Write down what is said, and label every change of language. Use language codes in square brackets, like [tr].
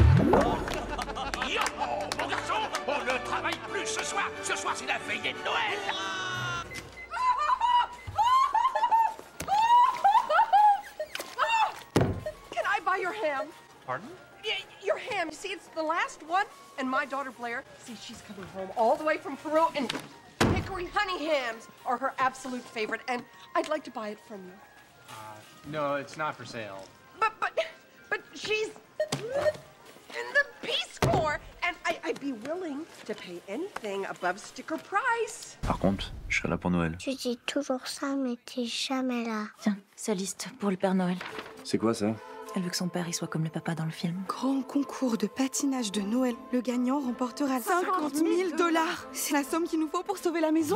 [fr] Mon garçon, on ne travaille plus ce soir. Ce soir, c'est la veillée de Noël. [en] Can I buy your ham? Pardon? Your ham. You see, it's the last one. And my daughter Blair, see, she's coming home all the way from Peru and... Hickory honey hams are her absolute favorite, and I'd like to buy it from you. No, it's not for sale. But she's in the Peace Corps, and I'd be willing to pay anything above sticker price. [fr] Par contre, je serai là pour Noël. Tu dis toujours ça, mais t'es jamais là. Tiens, sa liste pour le Père Noël. C'est quoi ça? Elle veut que son père y soit comme le papa dans le film. Grand concours de patinage de Noël. Le gagnant remportera 50 000 $. C'est la somme qu'il nous faut pour sauver la maison.